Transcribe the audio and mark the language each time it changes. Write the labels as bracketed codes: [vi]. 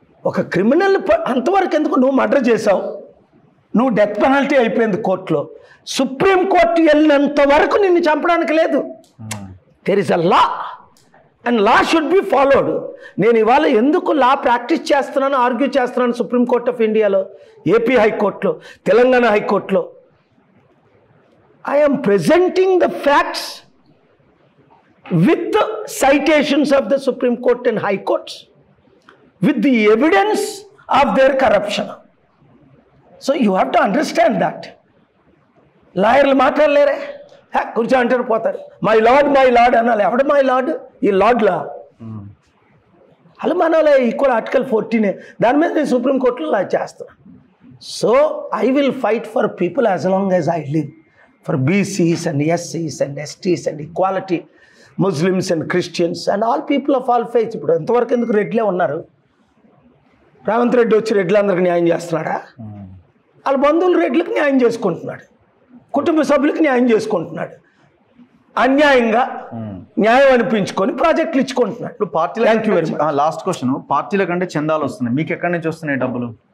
[te] ఒక క్రిమినల్ అంతవరకు ఎందుకు? నువ్వు మర్డర్ చేసావు, నువ్వు డెత్ పెనాల్టీ అయిపోయింది కోర్టులో, సుప్రీంకోర్టు వెళ్ళినంత వరకు నిన్ను చంపడానికి లేదు. [en] There is a law and law should be followed. [te] నేను ఇవాళ ఎందుకు లా ప్రాక్టీస్ చేస్తున్నాను, ఆర్గ్యూ చేస్తున్నాను సుప్రీంకోర్ట్ ఆఫ్ ఇండియాలో, ఏపీ హైకోర్టులో, తెలంగాణ హైకోర్టులో. [en] I am presenting the facts with the citations of the Supreme Court and High Courts, with the evidence of their corruption. So you have to understand that. [te] లాయర్లు మాట్లాడలేరే, కూర్చో అంటారు పోతారు. My lord అనాలి. ఎవడు my lord? ఈ లార్డ్లా అలా మనలే equal article 14. దాని మీద నేను సుప్రీంకోర్టులో లా చేస్తాను. [en] So I will fight for people as long as I live, for BCs and SCs and STs and equality, Muslims and Christians and all people of all faiths. [te] ఇప్పుడు ఎంతవరకు ఎందుకు రెడ్లే ఉన్నారు? రేవంత్ రెడ్డి వచ్చి రెడ్లందరికీ న్యాయం చేస్తున్నాడా? వాళ్ళ బంధువులు రెడ్లకు న్యాయం చేసుకుంటున్నాడు, కుటుంబ సభ్యులకు న్యాయం చేసుకుంటున్నాడు, అన్యాయంగా న్యాయం అనిపించుకొని ప్రాజెక్టులు ఇచ్చుకుంటున్నాడు. ఇప్పుడు పార్టీల లాస్ట్ క్వశ్చన్, పార్టీల కంటే చందాలు వస్తున్నాయి, మీకు ఎక్కడి నుంచి వస్తున్నాయి డబ్బులు?